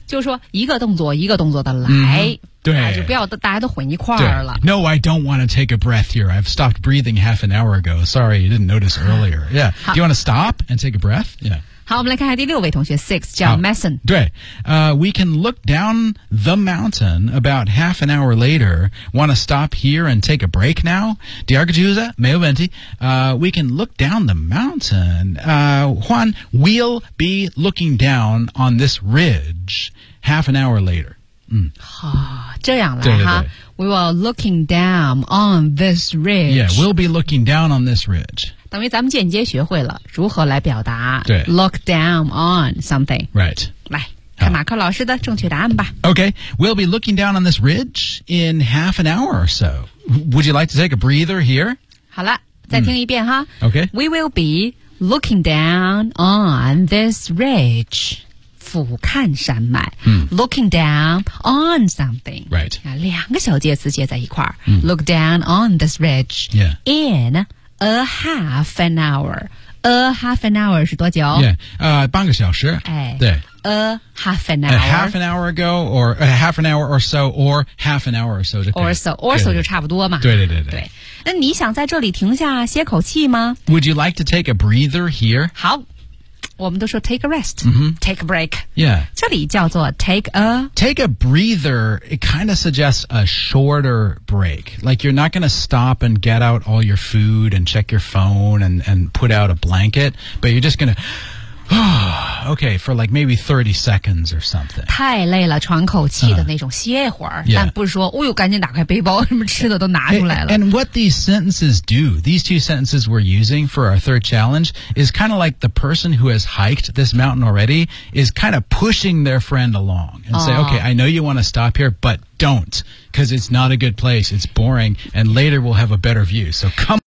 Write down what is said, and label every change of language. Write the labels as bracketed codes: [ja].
[zh] 就是说一个动作一个动作的来、 mm-hmm. 对、啊、就不要大家都混一块儿了。 [en] No, I don't want to take a breath here. I've stopped breathing half an hour ago. Sorry, you didn't notice earlier. Yeah. Do you want to stop and take a breath? Yeah. [zh] 好，我们来看看第六位同学 ,6, 叫 Mason。对。 [en] We can look down the mountain about half an hour later. Wanna stop here and take a break now? [zh] 第二个句子没有问题。 [en] We can look down the mountain. Juan, we'll be looking down on this ridge half an hour later. [zh] 好、这样来哈。 [en] We will looking down on this ridge. Yeah, we'll be looking down on this ridge. [zh] 等于咱们间接学会了如何来表达对 [en] look down on something. Right. [zh] 来看马克老师的正确答案吧。 [en] Okay, we'll be looking down on this ridge in half an hour or so. Would you like to take a breather here? [zh] 好了再听一遍哈。 [en] Okay. We will be looking down on this ridge. [zh] 俯瞰山脉。 [en] Looking down on something. Right. [zh] 两个小介词接在一块儿。 [en] Look down on this ridge. Yeah. In... A half an hour. A half an hour [zh] 是多久 Yeah, 半个小时、哎、对 [en] A half an hour. A half an hour ago, or a half an hour or so, or half an hour or so. Or so, or so [zh] 就差不多嘛。对对对对, 对。那你想在这里停下歇口气吗 [en] Would you like to take a breather here? [zh] 好。我们都说 [en] take a rest,、 mm-hmm. take a break. Yeah. [zh] 这里叫做 [en] take a... Take a breather, it kind of suggests a shorter break. Like you're not going to stop and get out all your food and check your phone and put out a blanket, but you're just going to... okay, for like maybe 30 seconds or something. [zh] 太累了喘口气的那种歇会儿、 [en] yeah. [zh] 但不是说哦呦赶紧打开背包什么吃的都拿出来了。 [en] And what these sentences do, these two sentences we're using for our third challenge, is kind of like the person who has hiked this mountain already is kind of pushing their friend along and、say, okay, I know you want to stop here, but don't, because it's not a good place, it's boring, and later we'll have a better view, so come on.